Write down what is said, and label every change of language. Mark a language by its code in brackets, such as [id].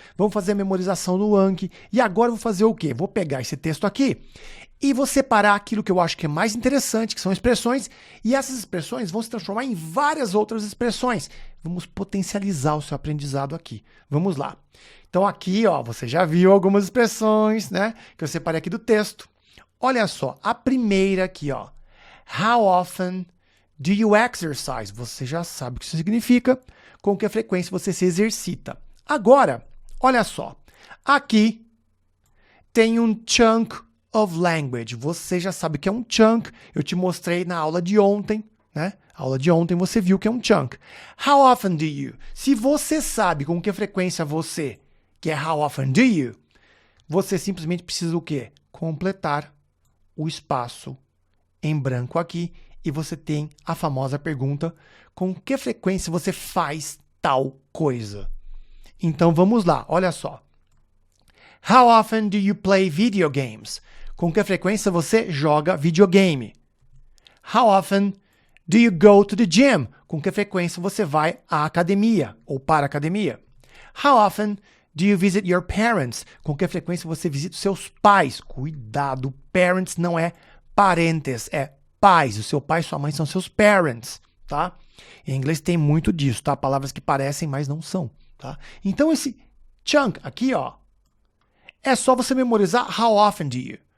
[pt] Vamos fazer a memorização no Anki. E agora eu vou fazer o quê? Vou pegar esse texto aqui e vou separar aquilo que eu acho que é mais interessante, que são expressões, e essas expressões vão se transformar em várias outras expressões. Vamos potencializar o seu aprendizado aqui. Vamos lá. Então aqui, ó, você já viu algumas expressões, né, que eu separei aqui do texto. Olha só, a primeira aqui, ó. [en] How often do you exercise? [pt] Você já sabe o que isso significa, com que frequência você se exercita. Agora, olha só, aqui tem um [en] chunk of language. [pt] Você já sabe o que é um chunk, eu te mostrei na aula de ontem, né? A aula de ontem você viu que é um chunk. [en] How often do you? [pt] Se você sabe com que frequência você, que é [en] how often do you, [pt] você simplesmente precisa o quê? Completar o espaço em branco aqui. E você tem a famosa pergunta, com que frequência você faz tal coisa? Então vamos lá, olha só. [en] How often do you play video games? [pt] Com que frequência você joga videogame? [en] How often do you go to the gym? [pt] Com que frequência você vai à academia ou para a academia? [en] How often do you visit your parents? [pt] Com que frequência você visita os seus pais? Cuidado, parents não é parentes, é pais. O seu pai e sua mãe são seus parents, tá? Em inglês tem muito disso, tá? Palavras que parecem, mas não são, tá? Então esse chunk aqui, ó, é só você memorizar [en] how often do you.